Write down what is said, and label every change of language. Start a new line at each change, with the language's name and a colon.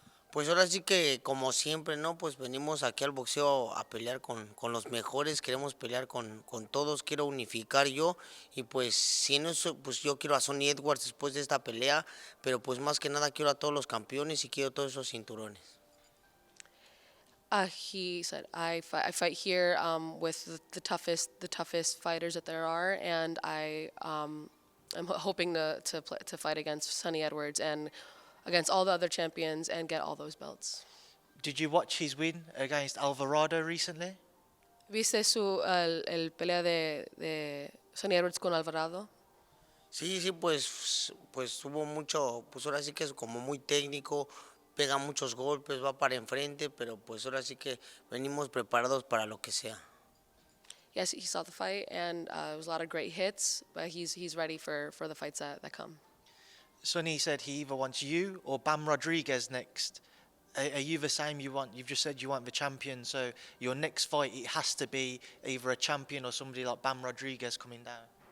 Spanish: Pues ahora sí que, como siempre, ¿no? Pues venimos aquí al boxeo a pelear con los mejores, queremos pelear con todos, quiero unificar yo, y pues si no, pues yo quiero a Sonny Edwards después de esta pelea, pero pues más que nada quiero a todos los campeones y quiero todos esos cinturones.
English: He said, I fight here with the toughest fighters that there are, and I'm hoping to fight against Sonny Edwards and against all the other champions and get all those belts. Did you watch his win against Alvarado recently?
Spanish: ¿Viste el pelea de Sonny Edwards con Alvarado? Sí, pues hubo mucho, pues ahora sí que es como muy técnico, pega muchos golpes, va para enfrente, pero pues ahora sí que venimos preparados para lo que sea.
English: Yes, he saw the fight, and it was a lot of great hits, but he's ready for the fights that come. Sonny said he either wants you or Bam Rodriguez next. Are you the same? You've just said you want the champion, so your next fight, it has to be either a champion or somebody like Bam Rodriguez coming down.